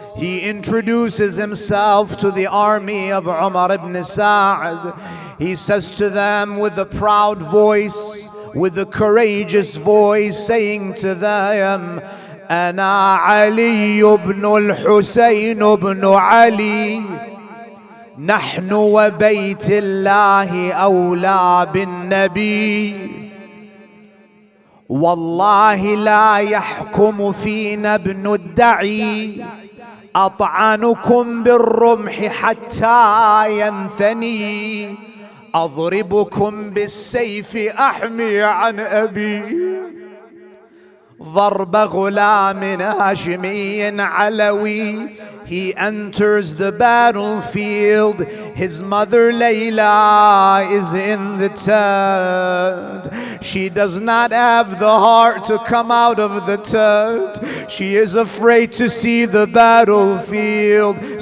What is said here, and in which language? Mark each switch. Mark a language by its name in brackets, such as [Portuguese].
[English] He introduces himself to the army of Umar ibn Sa'd. He says to them with a proud voice, with a courageous voice, saying to them, [Arabic] أنا علي بن الحسين بن علي نحن وبيت الله أولى بالنبي والله لا يحكم فينا ابن الدعي أطعنكم بالرمح حتى ينثني أضربكم بالسيف أحمي عن أبي ضرب غلام هاشمي علوي. [English] He enters the battlefield. His mother Layla is in the tent. She does not have the heart to come out of the tent. She is afraid to see the battlefield.